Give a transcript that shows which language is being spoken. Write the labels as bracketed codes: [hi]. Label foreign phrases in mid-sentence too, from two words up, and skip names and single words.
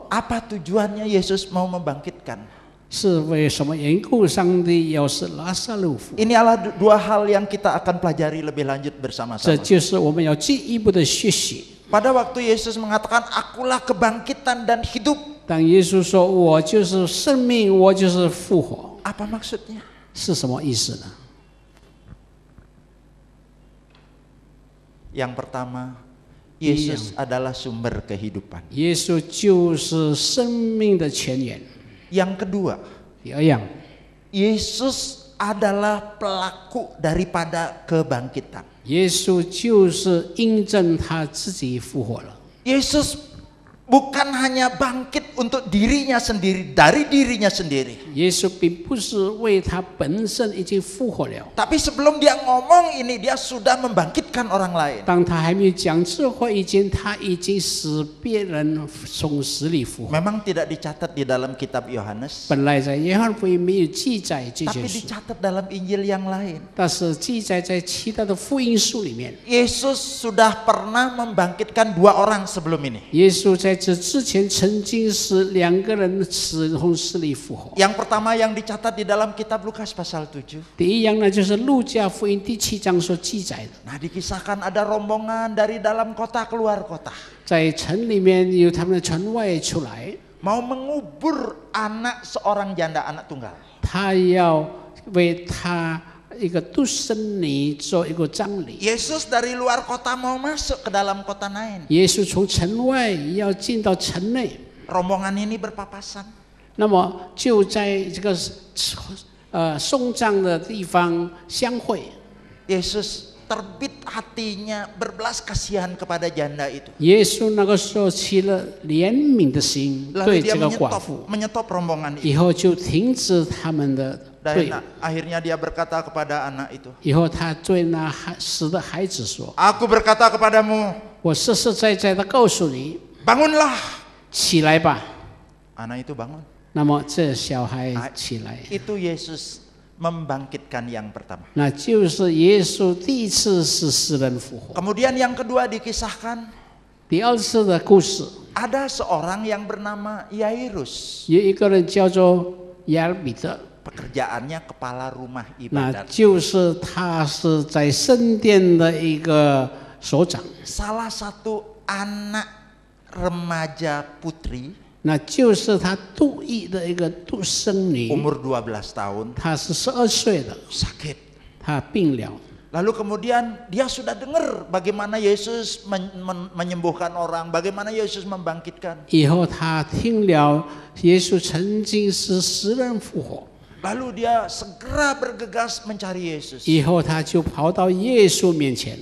[id] Apa tujuannya Yesus mau membangkitkan? [zh] 是为什么缘故？上帝要使拉撒路复活， [id] Ini adalah dua hal yang kita akan pelajari lebih lanjut [zh] 这 [id] bersama-sama. [zh] 就是我们要进一步的学习。 [id] Pada waktu Yesus mengatakan, akulah kebangkitan dan hidup. [zh] 当耶稣说我就是生命，我就是复活， [id] Apa maksudnya? [zh] 是什么意思呢？ [id] Yang pertama, Yesus adalah sumber kehidupan. [zh] 耶稣就是生命的泉源。 [id] Yang kedua, [zh] 第二样， [id] Yesus adalah pelaku daripada kebangkitan. [zh] 耶稣就是印证他自己复活了。 [id] Yesus bukan hanya bangkit untuk dirinya sendiri, dari dirinya sendiri. [zh] 耶稣并不是为他本身已经复活了， [id] Tapi sebelum dia ngomong ini, dia sudah membangkitkan orang lain. [zh] 当他还没有讲这话以前，他已经使别人从死里复活。 [id] Memang tidak dicatat di dalam kitab Yohanes, [zh] 本来在约翰福音没有记载这 [id] tapi [zh] 件事， [id] dicatat dalam Injil yang lain. [zh] 但是记载在其他的福音书里面。 [id] Yesus sudah pernah membangkitkan dua orang sebelum ini. [zh] 耶稣在这之前曾经使两个人从死里复活。 [id] Yang pertama yang dicatat di dalam kitab Lukas pasal 7. [zh] 第一样呢，就是路加福音第7章所记载的， [id] Nah, dikisahkan ada rombongan dari dalam kota keluar kota, [zh] 在城里面有他们的城外出来， [id] mau mengubur anak seorang janda, anak tunggal. [zh] 他要为他一个独生女做一个葬礼。 [id] Yesus dari luar kota mau masuk ke dalam kota Nain. [zh] 耶稣从城外要进到城内， [id] Rombongan ini berpapasan. [zh] 那么就在这个送葬的地方相会。 [id] Yesus terbit hatinya berbelas kasihan kepada janda itu. [zh] 耶稣那个时候起了怜悯的心， [id] Lalu [zh] 对 [id] dia [zh] 这个寡妇， [id] menyetop rombongan itu. [zh] 以后就停止他们的 [id] Dan [zh] 队伍。 [id] akhirnya dia berkata kepada anak itu, [zh] 以后他对那死的孩子说 [id] Aku berkata kepadamu, [zh] 我实实在在的告诉你， [id] bangunlah. [zh] 起来吧。 [id] Anak itu bangun. [zh] 那么这小孩起来， [id] Itu Yesus membangkitkan yang pertama. [zh] 那就是耶稣第一次使死人复活。 [id] Kemudian yang kedua dikisahkan, [zh] 第二次的故事， [id] ada seorang yang bernama Yairus. [zh] 有一个人叫做亚尔彼得， [id] Pekerjaannya kepala rumah [zh] 那 [id] ibadat. [zh] 就是他是在圣殿的一个首长， [id] Salah satu anak remaja putri, [zh] 那就是他独一的一个独生女， [id] umur 12 tahun, [zh] 她是12岁的， [id] sakit. [zh] 她病了。 [id] Lalu kemudian dia sudah dengar bagaimana Yesus menyembuhkan orang, bagaimana Yesus membangkitkan. [zh] 以后他听了耶稣曾经使死人复活， [id] Lalu dia segera bergegas mencari Yesus. [zh] 以后他就跑到耶稣面前，